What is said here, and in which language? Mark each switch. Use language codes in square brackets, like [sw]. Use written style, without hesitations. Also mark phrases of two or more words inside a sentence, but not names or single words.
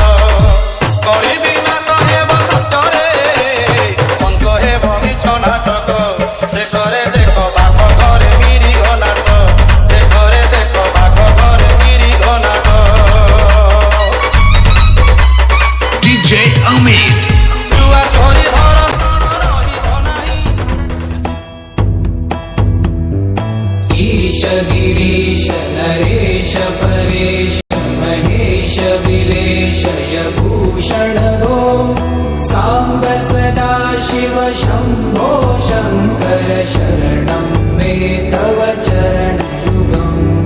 [or] କଳି ବିନାଶ ହେବ ସତରେ ଅନ୍ତ ହେବ ମିଛ ନାଟକ। ଦେଖରେ ଦେଖ ବାଘ ଘରେ ମିରିଗ ନାଟ। ଦେଖରେ ଦେଖ ବାଘ ଘରେ ମିରିଗ ନାଟ। DJ Amit, ଛୁଆ ଛୋରି ଧର ରହିବ ନାହିଁ। [sa] ईश गिरीश नरेश परेश महेश विलेशय भूषण भो साम्ब सदा शिव शम्भो शङ्कर शरणं मे तव चरणयुगम्।